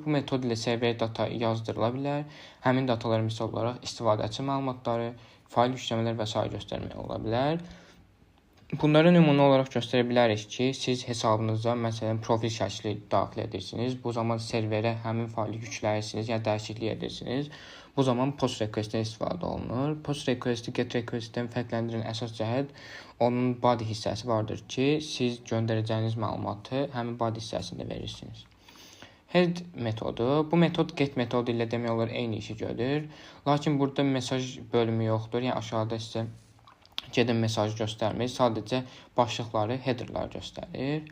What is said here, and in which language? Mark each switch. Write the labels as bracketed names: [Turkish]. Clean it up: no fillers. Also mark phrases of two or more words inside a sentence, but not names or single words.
[Azerbaijani] Bu metod ilə serverə data yazdırıla bilər. Həmin datalar misal olaraq istifadəçi məlumatları, fayl yükləmələr və s. göstərmək ola bilər. Bunları nümunə olaraq göstərə bilərik ki, siz hesabınıza məsələn profil şəkli daxil edirsiniz. Bu zaman serverə həmin faylı yükləyirsiniz, yəni dəyişiklik edirsiniz. Bu zaman [English] post request-dən [Azerbaijani] istifadə olunur. [English] Post request-i get request-dən [Azerbaijani] fərqləndirən əsas cəhət onun body hissəsi vardır ki, siz göndərəcəyiniz məlumatı həmin body hissəsində verirsiniz. Head metodu. Bu metod get metodu ilə demək olar eyni işi görür. Lakin burada mesaj bölümü yoxdur. Yəni aşağıda sizə gedən mesajı göstərmir. Sadəcə başlıqları, headerlar göstərir.